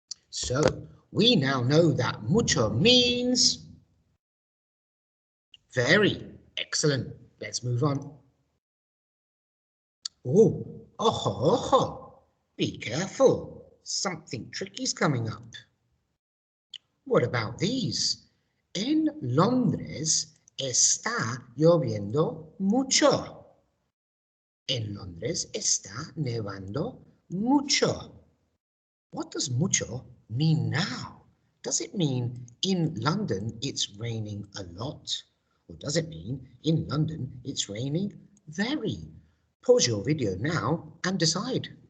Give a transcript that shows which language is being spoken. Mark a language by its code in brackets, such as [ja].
[en] So we now know that mucho means very. Excellent. Let's move on. Oh, [es] ojo, ojo. [en] Be careful. Something tricky's coming up. What about these? [es] En Londres está lloviendo mucho. En Londres está nevando mucho. [en] What does mucho mean now? Does it mean in London it's raining a lot? Or does it mean in London it's raining very? Pause your video now and decide.